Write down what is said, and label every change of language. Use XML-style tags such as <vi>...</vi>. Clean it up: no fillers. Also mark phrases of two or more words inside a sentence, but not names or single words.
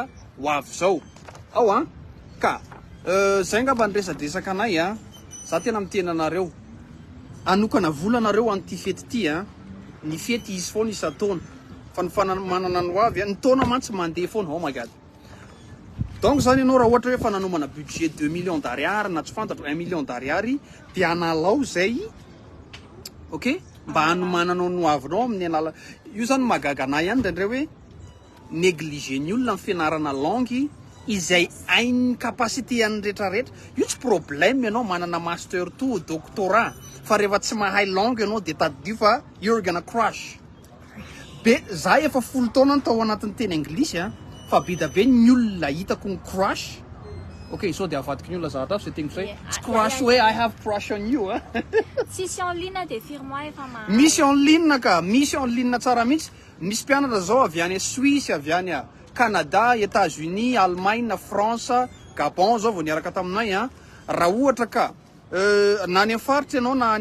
<mg>ho avy zao ao ka zay ngamba ny resadresaka anay za tena miteny anareo anokana vola anareo an'ty fety ty ny fety izy foana isa-taona fa ny fanamanana ny hoavy ny taona mantsy mandeha foana</mg> <en>oh my god</en> <mg>donc zany ianao raha ohatra hoe fananomana budget 2</mg> <fr>millions d'ariary</fr> <mg>na tsy fantatro 1</mg> <fr>million d'ariary</fr> <mg>de analao zay okay mba hanomananao ny hoavinao amin'ny alala io zany magaga anay ihany ndraindray hoe négligé ny olona ny fianarana langue izay hainy capacité an'ny rehetrarehetra io tsy problème ianao manana master 2 doctorat fa rehefa tsy mahay langue ianao de tadio fa</mg> <en>you're gonna crush</en> <mg>be za efa 10 taona ny tao anatin'ny teny anglisy fa be da be ny olona hitako ny crush okay so de avadiko ny olona zavatra zay teny zay tsy crush hoe</mg> <en>I have crush on you</en> <mg>Sisy</mg> <fr>en ligne des</fr> <mg>firma efa misy</mg> <fr>en ligne</fr> <mg>ka misy</mg> <fr>en ligne</fr> <mg>tsara mihitsy misy mpianatra zao avy any Suisse avy any Canada États-Unis Allemagne France Gabon zao vao niaraka taminay raha ohatra ka na any faritra ianao na</mg>